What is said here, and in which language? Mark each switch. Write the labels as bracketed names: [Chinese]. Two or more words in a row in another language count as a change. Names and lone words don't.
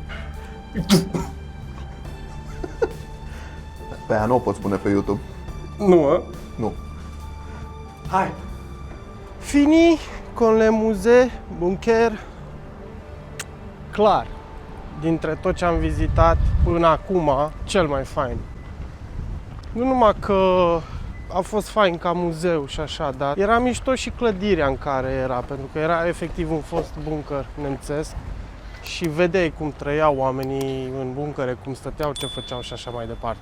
[Romanian] Pe aia nu o poți pune pe YouTube. Nu, a? Nu. Hai! [French] Fini con le musée, [Romanian] bunker, clar, dintre tot ce am vizitat până acum, cel mai fain. Nu numai că a fost fain ca muzeu și așa, dar era mișto și clădirea în care era, pentru că era efectiv un fost bunker nemțesc și vedeai cum trăiau oamenii în buncăre, cum stăteau, ce făceau și așa mai departe.